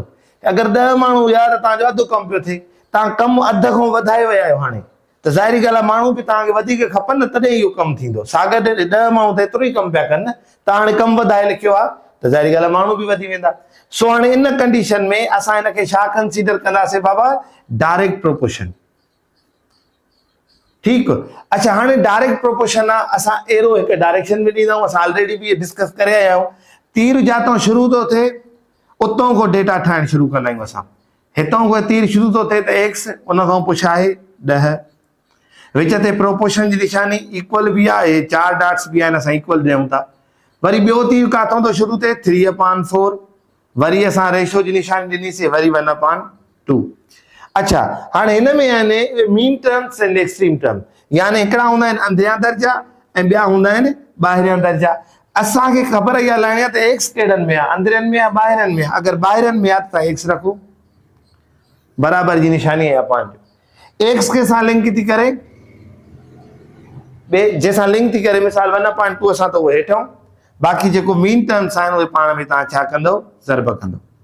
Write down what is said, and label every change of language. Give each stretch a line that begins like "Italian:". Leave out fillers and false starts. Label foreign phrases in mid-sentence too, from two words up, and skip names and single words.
Sindhi: अगर 10 माण्हू हुया त तव्हांजो अधु कम पियो थिए, तव्हां कम अधु खां वधाए विया आहियो, हाणे त ज़ाहिरी ॻाल्हि आहे माण्हू बि तव्हांखे वधीक खपनि न, तॾहिं इहो कमु थींदो। साॻे 10 माण्हू त एतिरो ई कमु पिया कनि न, तव्हां हाणे कमु वधाए लिखियो आहे त ज़ाहिरी ॻाल्हि आहे माण्हू बि वधी वेंदा। सो हाणे इन कंडीशन में असां हिनखे छा कंसीडर कंदासीं बाबा,
English: direct proportion,
Sindhi: ठीक। अच्छा हाणे
English: direct proportion
Sindhi: आहे, असां एरो एक डायरेक्शन में ॾींदा आहियूं, असां ऑलरेडी भी डिस्कस करे आया आहियूं। तीर जातों शुरू तो थे उतों को डेटा ठाहिण शुरू कंदा आहियूं असां, हितों को तीर शुरू तो थे त एक्स, उन खां पोइ छा आहे 10, विच ते प्रोपोर्शन जी निशानी इक्वल भी आहे, 4 डॉट्स भी आहिनि, असां इक्वल ॾियूं था। वरी ॿियो तीर काथों तो शुरू थे 3/4, वरी असां रेशो जी निशानी ॾिनीसीं, वरी 1/2। अच्छा हाणे इन में आहिनि
English: mean terms and extreme term,
Sindhi: यानी हिकिड़ा हूंदा आहिनि अंदरियां दर्जा ऐं ॿिया हूंदा आहिनि ॿाहिरियां दर्जा। असांखे ख़बर इहा लाइणी आहे त एक्स कहिड़नि में आहे, अंदरनि में आहे ॿाहिरनि में। अगरि ॿाहिरनि में आहे त एक्स रखो, बराबर जी निशानी आहे पंहिंजो। एक्स के सां लिंक थी करे जैसा लिंक थी करे मिसाल 1/2 असां त उहो हेठों, बाक़ी जेको
English: mean terms
Sindhi: आहिनि उहे पाण में तव्हां छा कंदो, ज़र्ब कंदो।